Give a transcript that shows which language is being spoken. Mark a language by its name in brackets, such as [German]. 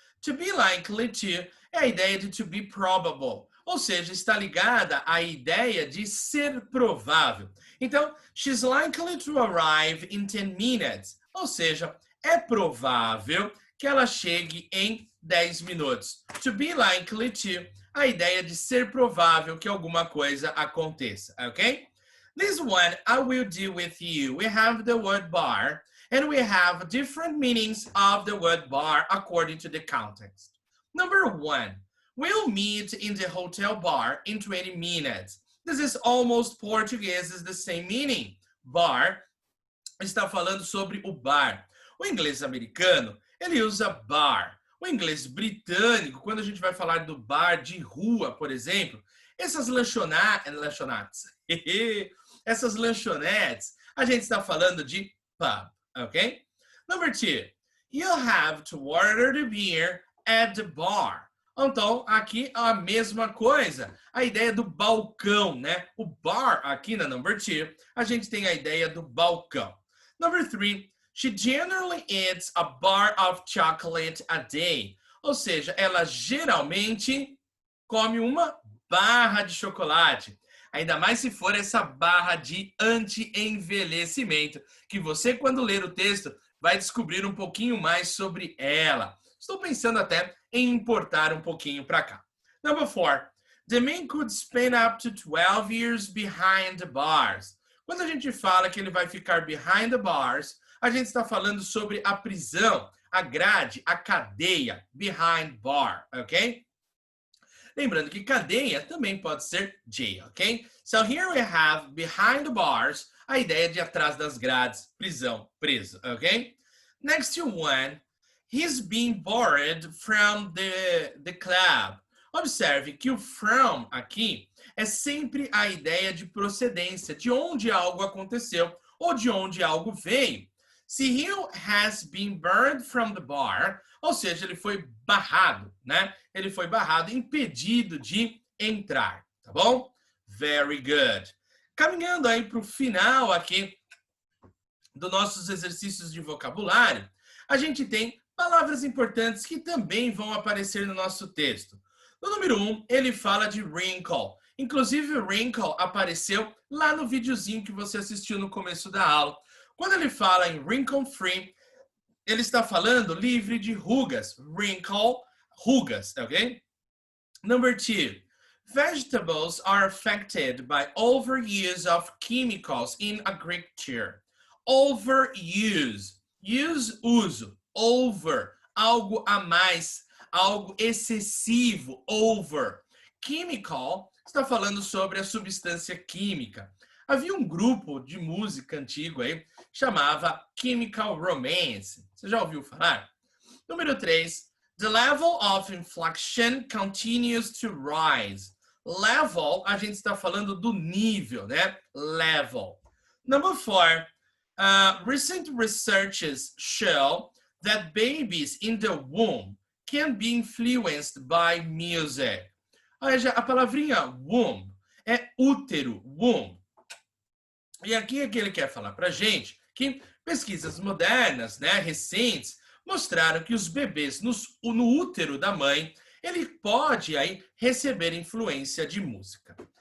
[English] To be likely to [Portuguese] é a ideia de [English] to be probable, [Portuguese] ou seja, está ligada à ideia de ser provável. Então, [English] she's likely to arrive in 10 minutes, [Portuguese] ou seja, é provável que ela chegue em 10 minutos. [English] To be likely to, [Portuguese] a ideia de ser provável que alguma coisa aconteça, ok? [English] This one I will do with you. We have the word bar, and we have different meanings of the word bar according to the context. Number 1, we'll meet in the hotel bar in 20 minutes. This is almost Portuguese, is the same meaning. [Portuguese] Bar está falando sobre o bar. O inglês americano, ele usa bar. O inglês britânico, quando a gente vai falar do bar de rua, por exemplo, essas lanchonetes, essas lanchonetes, a gente está falando de pub, ok? [English] Number 2, you'll have to order the beer at the bar. [Portuguese] Então, aqui a mesma coisa, a ideia do balcão, né? O bar, aqui na [English] number 2, [Portuguese] a gente tem a ideia do balcão. [English] Number 3, she generally eats a bar of chocolate a day. [Portuguese] Ou seja, ela geralmente come uma barra de chocolate. Ainda mais se for essa barra de anti-envelhecimento, que você, quando ler o texto, vai descobrir um pouquinho mais sobre ela. Estou pensando até em importar um pouquinho para cá. [English] Number 4, the man could spend up to 12 years behind the bars. [Portuguese] Quando a gente fala que ele vai ficar [English] behind the bars, [Portuguese] a gente está falando sobre a prisão, a grade, a cadeia, [English] behind bar, [Portuguese] ok? Lembrando que cadeia também pode ser jail, ok? [English] So here we have behind the bars, [Portuguese] a ideia de atrás das grades, prisão, preso, ok? [English] Next one, he's being borrowed from the club. [Portuguese] Observe que o from aqui é sempre a ideia de procedência, de onde algo aconteceu ou de onde algo veio. Se [English] he has been burned from the bar, [Portuguese] ou seja, ele foi barrado, né? Ele foi barrado, impedido de entrar, tá bom? [English] Very good. [Portuguese] Caminhando aí para o final aqui dos nossos exercícios de vocabulário, a gente tem palavras importantes que também vão aparecer no nosso texto. No número 1, ele fala de wrinkle. Inclusive, o wrinkle apareceu lá no videozinho que você assistiu no começo da aula. Quando ele fala em wrinkle free, ele está falando livre de rugas. Wrinkle, rugas, ok? [English] Number 2, vegetables are affected by overuse of chemicals in agriculture. [Portuguese] Overuse, use, uso, over, algo a mais, algo excessivo, over. Chemical está falando sobre a substância química. Havia um grupo de música antigo aí, chamava Chemical Romance. Você já ouviu falar? [English] Número 3, the level of inflation continues to rise. [Portuguese] Level, a gente está falando do nível, né? Level. [English] Number 4, recent researches show that babies in the womb can be influenced by music. [Portuguese] Olha, a palavrinha womb é útero, womb. E aqui é que ele quer falar para a gente que pesquisas modernas, né, recentes, mostraram que os bebês no útero da mãe, ele pode aí receber influência de música.